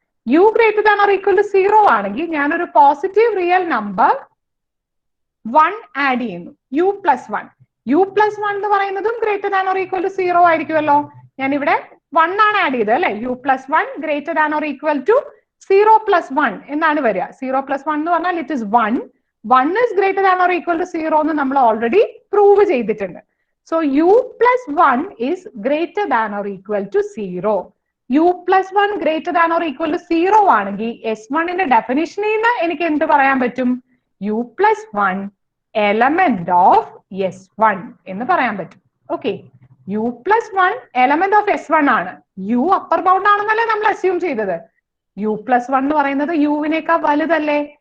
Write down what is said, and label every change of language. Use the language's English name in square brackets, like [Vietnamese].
[Malayalam] U greater than or equal to 0 ആണെങ്കിൽ ഞാനൊരു positive real number 1 add ചെയ്യുന്നു, U plus 1. U plus one എന്ന് പറയുന്നതും greater than or equal to 0 ആയിരിക്കുമല്ലോ. ഞാൻ ഇവിടെ 1 ആണ് ആഡ് ചെയ്തത് അല്ലെ. U plus one greater than or equal to 0 plus 1 എന്നാണ് വരിക. 0 പ്ലസ് 1 എന്ന് പറഞ്ഞാൽ [English] It is 1. 1 is greater than or equal to 0 [Malayalam] എന്ന് നമ്മൾ ഓൾറെഡി പ്രൂവ് ചെയ്തിട്ടുണ്ട്. So you plus 1 [English] is greater than or equal to 0. [Malayalam] U plus 1 [English] greater than or equal to 0 [Malayalam] ആണെങ്കിൽ S1 ന്റെ ഡെഫിനിഷനിൽ നിന്ന് എനിക്ക് എന്ത് പറയാൻ പറ്റും? U plus 1 element of S1 എന്ന് പറയാൻ പറ്റും. Okay, U plus 1 element of S1 ആണ്. യു അപ്പർ ബൗണ്ട് ആണെന്നല്ലേ നമ്മൾ അസ്യൂം ചെയ്തത്. യു പ്ലസ് 1 എന്ന് പറയുന്നത് യുവിനേക്കാൾ വലുതല്ലേ.